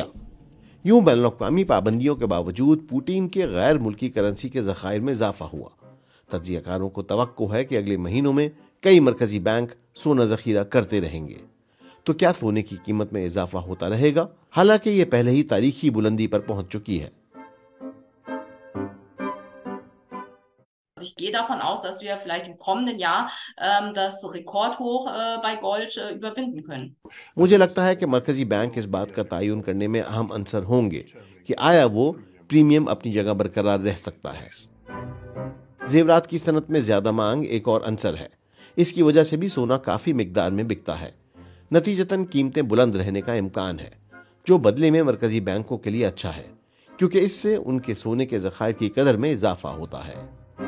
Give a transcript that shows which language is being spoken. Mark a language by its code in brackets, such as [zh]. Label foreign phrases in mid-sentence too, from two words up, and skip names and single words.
[ur] یوں بین الاقوامی پابندیوں کے باوجود پوتن کے غیر ملکی کرنسی کے ذخائر میں اضافہ ہوا. تجزیہ کاروں کو توقع ہے کہ اگلے مہینوں میں کئی مرکزی بینک سونا ذخیرہ کرتے رہیں گے. تو کیا سونے کی قیمت میں اضافہ ہوتا رہے گا؟ حالانکہ یہ پہلے ہی تاریخی بلندی پر پہنچ چکی ہے. [de] Ich gehe davon aus, dass wir vielleicht im kommenden Jahr das Rekordhoch bei Gold überwinden können. [ur] مجھے لگتا ہے کہ مرکزی بینک اس بات کا تعین کرنے میں اہم عنصر ہوں گے کہ آیا وہ پریمیم اپنی جگہ برقرار رہ سکتا ہے. زیورات کی صنعت میں زیادہ مانگ ایک اور عنصر ہے. اس کی وجہ سے بھی سونا کافی مقدار میں بکتا ہے۔ نتیجتاً قیمتیں بلند رہنے کا امکان ہے، جو بدلے میں مرکزی بینکوں کے لیے اچھا ہے، کیونکہ اس سے ان کے سونے کے ذخائر کی قدر میں اضافہ ہوتا ہے.